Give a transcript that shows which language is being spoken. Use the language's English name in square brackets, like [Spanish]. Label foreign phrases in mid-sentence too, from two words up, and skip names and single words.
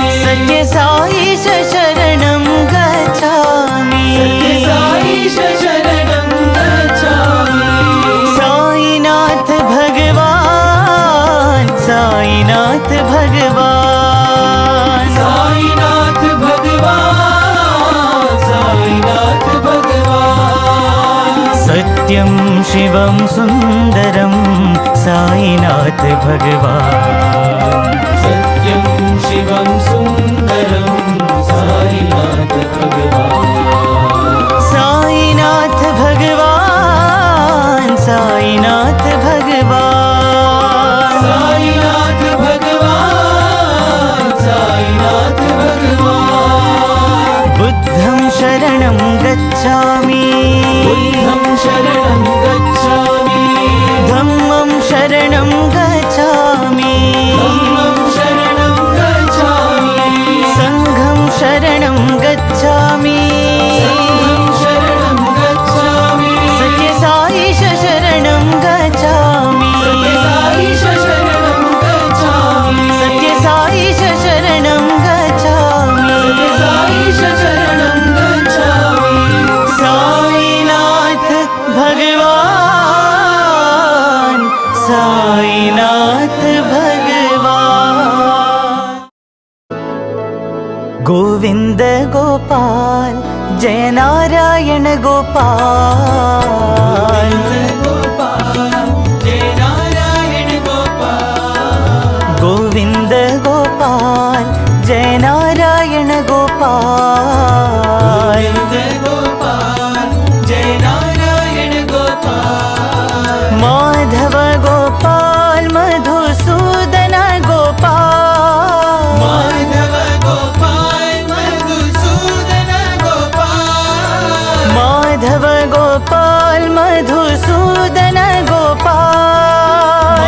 [Sanskrit] सत्यसाईश शरणं गच्छामि सत्यसाईश शरणं गच्छामि साईनाथ भगवान साईनाथ भगवान साईनाथ भगवान साईनाथ भगवान सत्यं शिवं सुन्दरं साईनाथ भगवान सत्यं शिवं सुन्दरं साईनाथ भगवान साईनाथ भगवान साईनाथ भगवान साईनाथ भगवान साईनाथ भगवान [Pali] बुद्धं शरणं गच्छामि बुद्धं शरणं गच्छामि धम्मं शरणं गच्छामि धम्मं शरणं गच्छामि संघं शरणं गच्छामि संघं शरणं गच्छामि [Sanskrit] सत्यसाईश शरणं गच्छामि सत्यसाईश शरणं गच्छामि सत्यसाईश शरणं गच्छामि सत्यसाईश शरणं गच्छामि साईनाथ भगवान साईनाथ भगवान गोविंद गोपाल जय नारायण गोपाल गोपाल जय नारायण गोपाल गोविंद गोपाल जय नारायण गोपाल गोपाल जय नारायण गोपाल माधव गोपाल मधुसूदन गोपाल माधव गोपाल मधुसूदन गोपाल माधव गोपाल मधुसूदन गोपाल